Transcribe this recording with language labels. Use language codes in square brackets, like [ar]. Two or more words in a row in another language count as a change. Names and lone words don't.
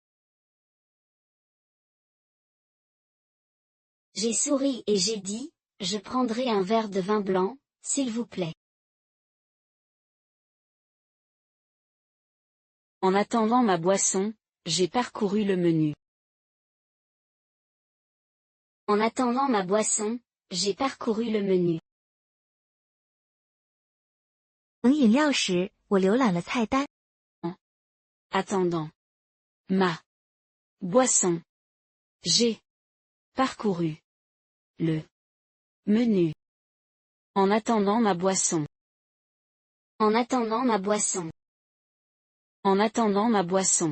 [fr] J'ai souri et j'ai dit, je prendrai un verre de vin blanc, s'il vous plaît. En attendant ma boisson, j'ai parcouru le menu. En attendant ma boisson, j'ai parcouru le menu. [zh] 等饮料时，我浏览了菜单。 [fr] Attendant ma boisson, j'ai parcouru le menu. En attendant ma boisson. En attendant ma boisson. En attendant ma boisson.